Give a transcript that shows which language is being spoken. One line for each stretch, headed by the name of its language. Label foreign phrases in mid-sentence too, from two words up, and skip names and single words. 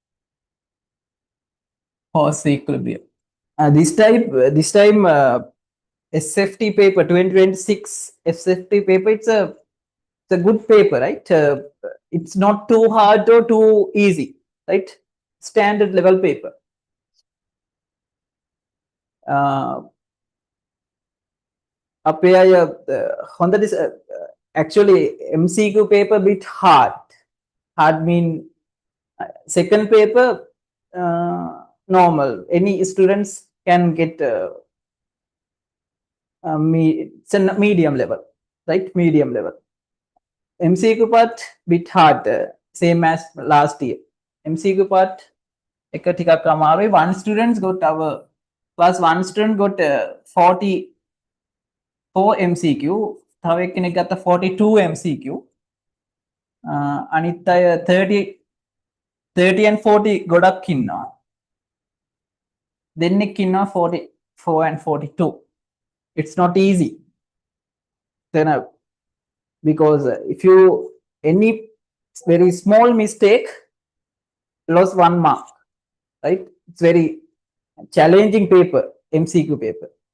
English: force equilibrium this time SFT paper 2026 SFT paper it's a good paper right it's not too hard or too easy right standard level paper
Sinhala: අපේ අය හොඳට
English: actually MCQ paper bit hard mean second paper normal any students can get it's a medium level right medium level MCQ part bit hard same as last year MCQ part
Sinhala: එක ටිකක් අමාරුයි
English: one students got our plus one student got 44 MCQ
Sinhala: තව එක්කෙනෙක් ගත්ත
English: 42 MCQ
Sinhala: අනිත් අය
English: 30 and 40
Sinhala: ගොඩක් ඉන්නවා දෙන්නෙක් ඉන්නවා
English: 44 and 42 it's not easy then because if you any very small mistake lost 1 mark right it's very challenging paper MCQ paper